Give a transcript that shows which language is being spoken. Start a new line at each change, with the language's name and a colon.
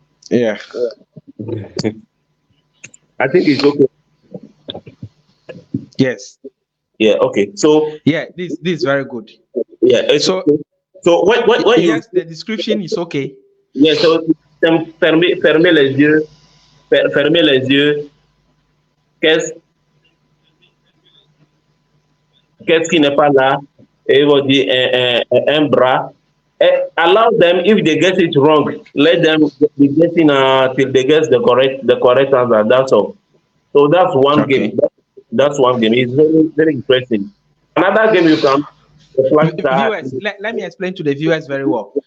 English: Yeah. I think it's okay. Yes. Yeah. Okay. So Yeah. This is very good. yeah. So So when you yes, the description is okay. yeah.
French: So fermez les yeux, fermez les yeux. Qu'est-ce qu'est-ce qui n'est pas là? Et ils vont dire un bras.
English: Allow them if they get it wrong. Let them be getting till they get the correct answer. That's all. So that's one Okay. game. That's one game. It's very interesting. Another game you can the flash card. Viewers, let me explain to the viewers very well.